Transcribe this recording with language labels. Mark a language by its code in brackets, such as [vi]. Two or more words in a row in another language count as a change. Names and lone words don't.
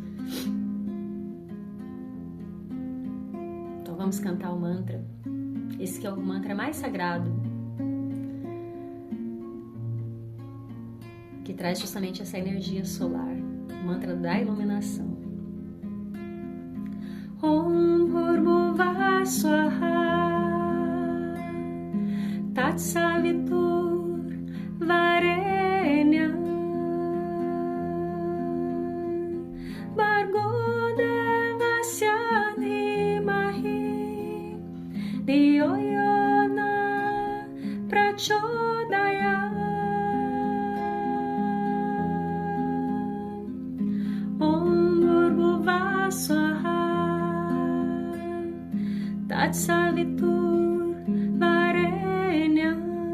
[pt] Vamos cantar o mantra. Esse que é o mantra mais sagrado, que traz justamente essa energia solar, o mantra da iluminação. [sa] Om Bhurvuvah Swaha Tatsavitur Varenyam Bhargo Devasya Dhiyo Yona Prachodaya Om Bhurvuvah Swaha Tatsavitur Varenyam